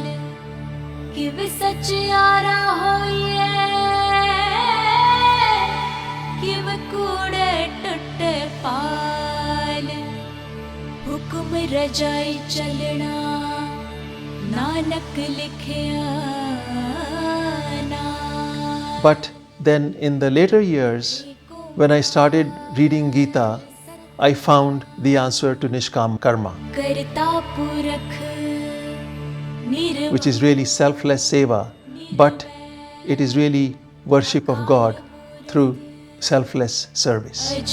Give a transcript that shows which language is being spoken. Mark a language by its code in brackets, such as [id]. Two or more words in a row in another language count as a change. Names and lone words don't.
[pa] ਕਿਵ ਸਚ ਯਾਰਾ ਹੋਈਏ ਕਿਵ ਕੂੜੇ ਟੁਟੇ ਪਾਲ. ਹੁਕਮ ਰਜਾਈ ਚਲਣਾ ਨਾਨਕ ਲਿਖਿਆ ਨਾਲ. [en] But then in the later years, when I started reading Gita, I found the answer to [sa] निष्काम कर्म, [en] which is really selfless seva, but it is really worship of God through selfless service.